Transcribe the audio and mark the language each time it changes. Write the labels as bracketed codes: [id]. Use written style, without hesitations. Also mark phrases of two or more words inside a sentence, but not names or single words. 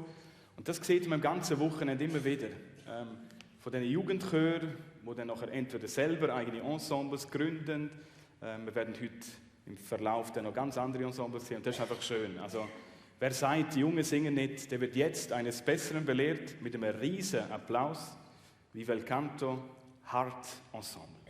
[de] Und das sieht man am ganzen Wochenende immer wieder. Von diesen Jugendchören, die dann nachher entweder selber eigene Ensembles gründen. Wir werden heute im Verlauf dann noch ganz andere Ensembles sehen und das ist einfach schön. Also, wer sagt, die Jungen singen nicht, der wird jetzt eines Besseren belehrt mit einem riesen Applaus. Viva il canto, Heart Ensemble.